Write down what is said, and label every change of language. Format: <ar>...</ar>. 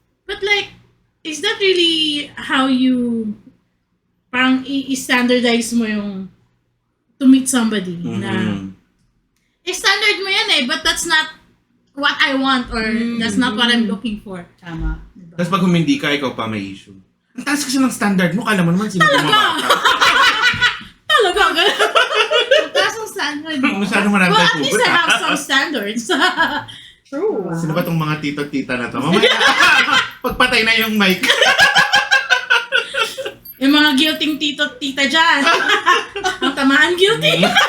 <en>But like, is that really how you</en> <tl>parang i-standardize mo yung</tl> <en>to meet somebody</en> <tl>na standard mo yan</tl> <en>but that's not what I want or that's not what I'm looking for.</en> <tl>Tama. Diba? Tapos pag humindi ka, ikaw pa may issue. Ang taas kasi ng standard mo, kala mo naman sino gumawa ka. Talaga? Ang taas ng standard mo. Masyado marami</tl> <en>Well,</en> <tl>tayo</tl> <en>at least I have some standards. True.</en> <tl>Sino ba tong mga tito-tita na to? Mamaya, pagpatay na yung mic. Yung mga guilting tito-tita dyan. Ang tamaan guilty.</tl>